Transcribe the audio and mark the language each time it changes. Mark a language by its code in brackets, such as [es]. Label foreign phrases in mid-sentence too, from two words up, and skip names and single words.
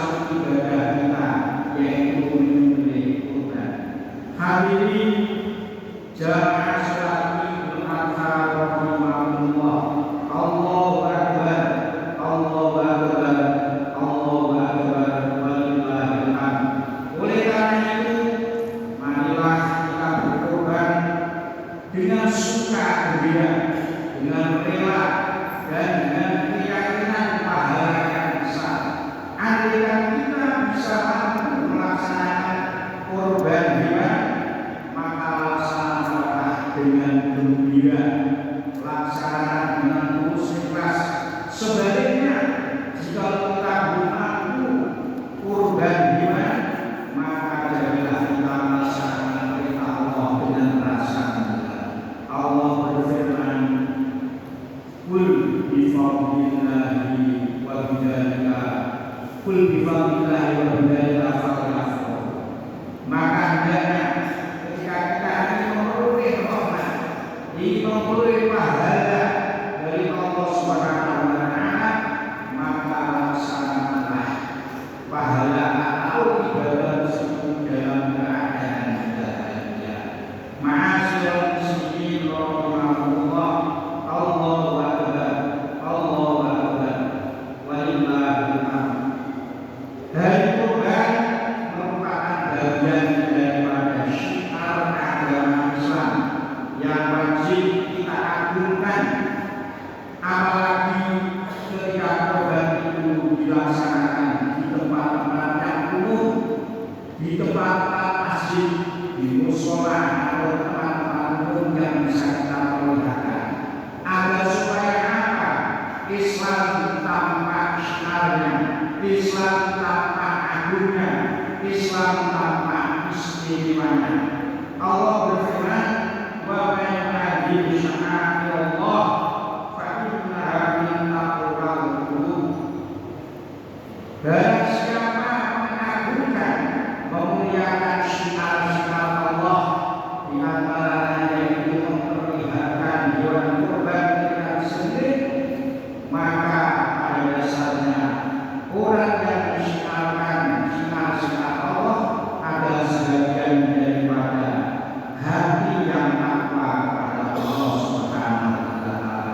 [id] ibadah kita, yaitu menyembelih kurban. Hadirin jamaah salat Idul Adha rahimahumullah. [ar] الله أكبر، الله أكبر، الله أكبر، ولله الحمد. [id] Oleh karena itu, marilah kita berkorban dengan suka gembira, dengan rela, dan dengan keyakinan pahala yang besar. Andaikan kita bisa mampu melaksanakan korban hewan, maka laksanakanlah dengan gembira, laksanakan dengan tulus ikhlas. Sebaliknya, jika kita belum mampu korban hewan, maka jadilah kita melaksanakan perintah Allah dengan rasa gembira. Allah berfirman, [ar] "قل بفضل الله وبذلك قل بفضل الله وبذلك فليفرحوا." [id] Maka hendaknya ketika kita ingin memperoleh rahmat, ingin memperoleh pahala dari Allah [ar] سبحانه وتعالى, [id] maka laksanakanlah pahala atau ibadah tersebut dalam keadaan bahagia. [ar] معاشر المسلمين رحمهم الله. الله أكبر، الله أكبر، ولله الحمد. [id] Hari kurban merupakan bagian daripada syiar agama Islam yang wajib kita agungkan, apalagi ketika kurban itu dilaksanakan di tempat-tempat yang umum, di tempat-tempat masjid, di mushola atau tempat-tempat umum yang bisa kita perlihatkan. Agar supaya apa? Islam tampak syiarnya, Islam tampak agungnya, Islam tampak istimewanya. Allah berfirman, [ar] "ومن يعظم شعائر الله فإنها من تقوى القلوب." [id] Barang siapa mengagungkan, memuliakan syiar-syiar Allah, di antaranya yaitu memperlihatkan hewan kurban ketika disembelih, maka pada dasarnya orang yang mensyiarkan syiar-syiar Allah adalah sebagian daripada hati yang takwa kepada Allah [ar] سبحانه وتعالى.